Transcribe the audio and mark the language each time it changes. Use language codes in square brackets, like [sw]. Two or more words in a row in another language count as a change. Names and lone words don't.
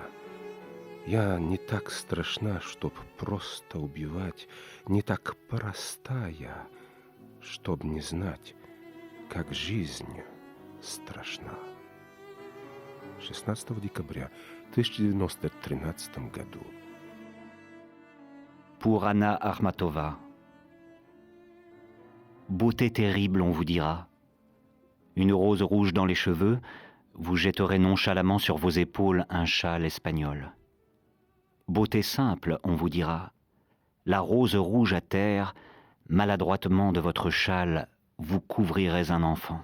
[ru] Я не так страшна, чтоб просто убивать, не так простая, чтоб не знать, как жизнь страшна. 16 декабря 1913 году. [fr] Pour Anna Akhmatova. Beauté terrible, on vous dira. Une rose rouge dans les cheveux, vous jetterez nonchalamment sur vos épaules un châle espagnol. Beauté simple, on vous dira. La rose rouge à terre, maladroitement de votre châle, vous couvrirez un enfant.